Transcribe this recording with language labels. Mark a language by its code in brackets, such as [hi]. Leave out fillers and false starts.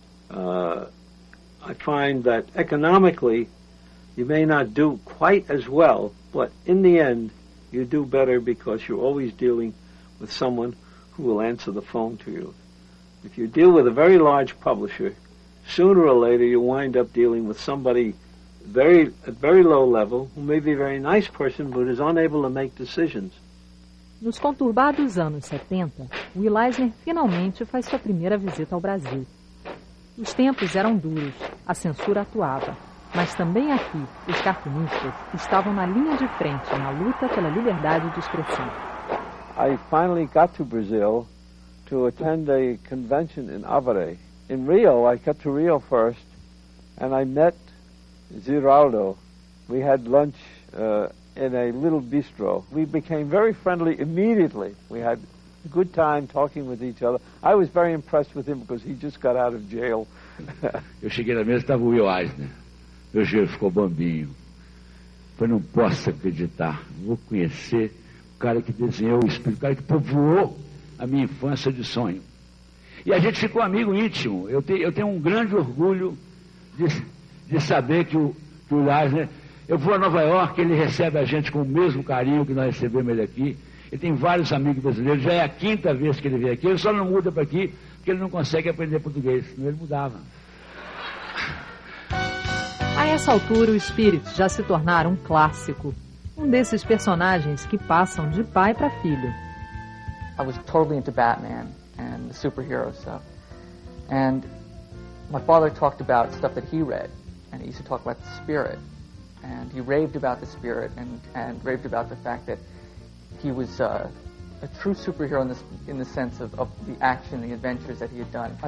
[en] I find that economically you may not do quite as well, but in the end you do better because you're always dealing with someone who will answer the phone to you. If you deal with a very large publisher, sooner or later you wind up dealing with somebody at very low level, who may be a very nice person, but is unable to make decisions. [pt] Nos conturbados anos 70, Will Eisner finalmente faz sua primeira visita ao Brasil. Os tempos eram duros, a censura atuava, mas também aqui os cartunistas estavam na linha de frente na luta pela liberdade de expressão. [en] I finally got to Brazil to attend a convention in Avaré. In Rio, I got to Rio first, and I met Ziraldo. We had lunch in a little bistro. We became very friendly immediately. We had a good time talking with each other. I was very impressed with him because he just got out of jail. [pt] Eu cheguei na mesa e estava o Will Eisner. Meu joelho ficou bambinho. Eu não posso acreditar. Vou conhecer o cara que desenhou o espírito, o cara que povoou a minha infância de sonho. E a gente ficou amigo íntimo. Eu tenho um grande orgulho de saber que o Eisner Eu vou a Nova York, ele recebe a gente com o mesmo carinho que nós recebemos ele aqui. Ele tem vários amigos brasileiros, já é a 5ª vez que ele vem aqui. Ele só não muda para aqui porque ele não consegue aprender português, senão ele mudava. A essa altura, o Spirit já se tornara um clássico. Um desses personagens que passam de pai para filho. [en] I was totally into Batman and the superhero stuff. And my father talked about stuff that he read. And he used to talk about the spirit. And he raved about the spirit and raved about the fact that he was a true superhero in the sense of the action, the adventures that he had done.